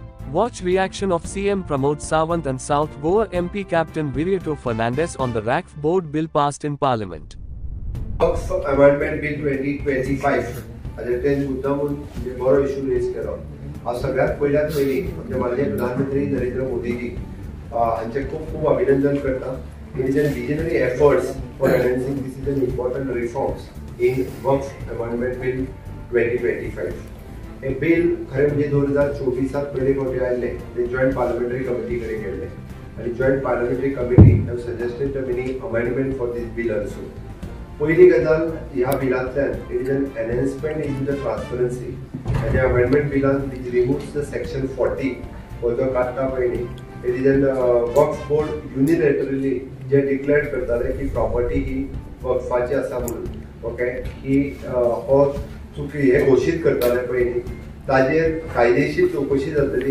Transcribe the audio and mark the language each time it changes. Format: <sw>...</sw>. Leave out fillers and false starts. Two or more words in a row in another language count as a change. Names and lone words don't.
<en>Watch reaction of CM Pramod Sawant and South Goa MP Captain Virito Fernandes on the RACF board bill passed in Parliament.</en> <kok>Works Amendment Bill 2025 हाजेर मुद्दामून बरो</kok> <en>issue raise</en> <kok>केलो. हांव सगळ्यात पयली माननीय प्रधानमंत्री नरेंद्र मोदीजी हांचे खूब अभिनंदन करता.</kok> <en>It is a visionary efforts for enhancing this is an important reforms in Works Amendment Bill 2025.</en> <kok>हे बिल खरे म्हणजे 2024 पहिले फावटी आयले ते जॉइंट पार्लियामेंटरी कमिटी कडेन गेले आणि</kok> <en>Joint Parliamentary Committee have suggested the many amendment for this bill also.</en> <kok>पहिली गजाल ह्या बिलांतल्यान</kok> <en>it is an enhancement in the transparency.</en> <kok>हेजे अमेंडमेंट बिलान</kok> <en>which removes the section 40</en> <kok>हो जो काडटा पयली</kok> <en>it is an Waqf Board unilaterally</en> <kok>जे डिक्लेअर करताले की प्रॉपर्टी ही वक्फाची आसा म्हणून. ओके ही हो चुकी हे घोषित करताले पयली ताजेर कायदेशीर चौकशी जातली.</kok>